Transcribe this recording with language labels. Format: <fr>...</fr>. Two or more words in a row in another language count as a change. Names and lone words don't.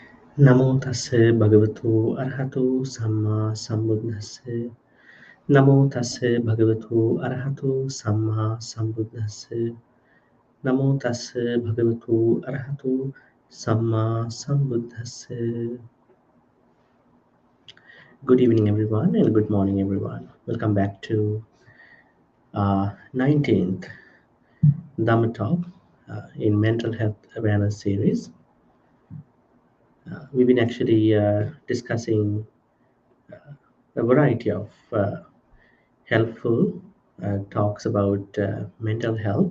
<pi>Namo tassa bhagavato arahato samma sambuddhassa. Namo tassa bhagavato arahato samma sambuddhassa. Namo tassa bhagavato arahato samma sambuddhassa.</pi> <en>Good evening, everyone, and good morning, everyone. Welcome back to 19th Dhamma Talk in Mental Health Awareness series. We've been actually discussing a variety of helpful talks about mental health.</en>